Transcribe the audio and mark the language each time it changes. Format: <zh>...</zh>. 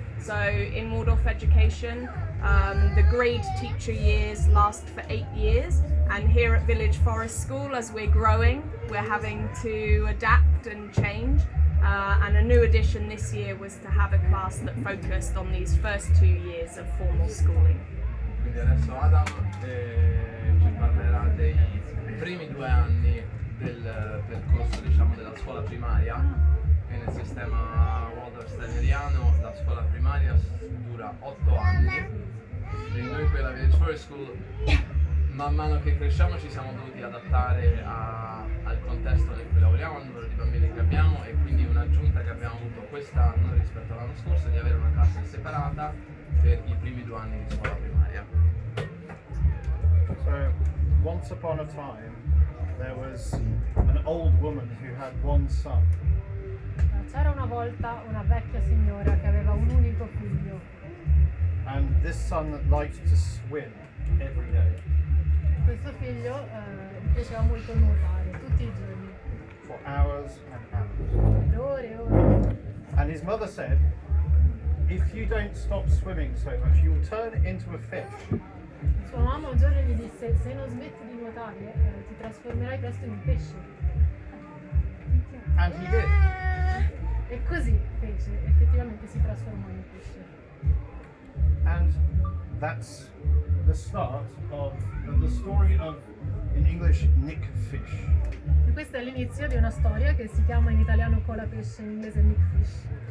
<en>So in Waldorf education, the grade teacher years last for 8 years, and here at Village Forest School, as we're growing, we're having to adapt and change. And a new addition this year was to have a class that focused on these first 2 years of formal schooling.</en> <it>Quindi adesso Adam ci parlerà dei primi 2 anni del percorso, diciamo, della scuola primaria. E nel sistema Waldorf-steineriano la scuola primaria dura 8 anni e noi qui alla Village Forest School man mano che cresciamo ci siamo dovuti adattare al contesto nel cui lavoriamo, al numero di bambini che abbiamo, e quindi un'aggiunta che abbiamo avuto quest'anno rispetto all'anno scorso è di avere una classe separata per i primi 2 anni di scuola primaria.</it> <en>So, once upon a time, there was an old woman who had one son.</en> <it>C'era una volta una vecchia signora che aveva un unico figlio</it> <en>And this son liked to swim every day</en> <it>questo figlio piaceva molto nuotare tutti i giorni,</it> <en>for hours and hours.</en> <it>per ore e ore.</it> <en>And his mother said, if you don't stop swimming so much, you'll turn into a fish.</en> <it>Sua mamma un giorno gli disse: se non smetti di nuotare ti trasformerai presto in un pesce.</it> <en>And he did.</en> <it>E così fece, effettivamente si trasformò in un pesce.</it> <en>And that's the start of the story of, in English, Nick Fish.</en> <it>E questo è l'inizio di una storia che si chiama in italiano Cola Pesce, in inglese Nick Fish.</it>